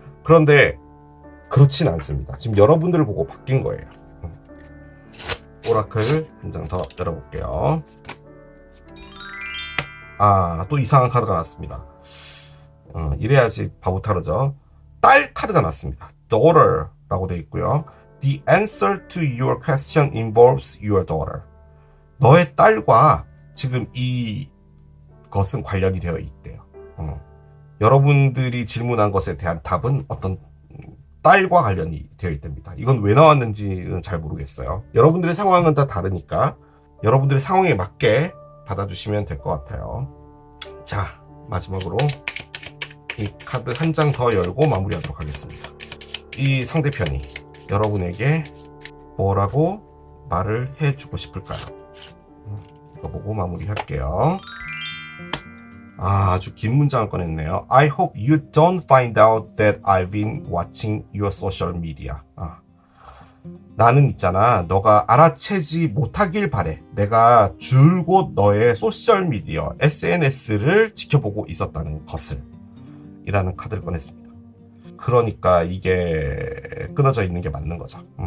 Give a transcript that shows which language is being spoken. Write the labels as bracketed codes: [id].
[ko] 그런데 그렇진 않습니다. 지금 여러분들을 보고 바뀐 거예요. 오라클 한 장 더 열어볼게요. 또 이상한 카드가 나왔습니다. 이래야지 바보 타르죠. 딸 카드가 나왔습니다. daughter라고 되어 있고요. [en] The answer to your question involves your daughter. [ko] 너의 딸과 지금 이것은 관련이 되어 있대요. 여러분들이 질문한 것에 대한 답은 어떤 딸과 관련이 되어 있답니다. 이건 왜 나왔는지는 잘 모르겠어요. 여러분들의 상황은 다 다르니까 여러분들의 상황에 맞게 받아주시면 될 것 같아요. 자, 마지막으로 이 카드 한 장 더 열고 마무리하도록 하겠습니다. 이 상대편이 여러분에게 뭐라고 말을 해주고 싶을까요? 이거 보고 마무리할게요. 아주 긴 문장을 꺼냈네요. [en] I hope you don't find out that I've been watching your social media. [ko] 나는 있잖아. 너가 알아채지 못하길 바래. 내가 줄곧 너의 소셜미디어, SNS를 지켜보고 있었다는 것을. 이라는 카드를 꺼냈습니다. 그러니까 이게 끊어져 있는 게 맞는 거죠.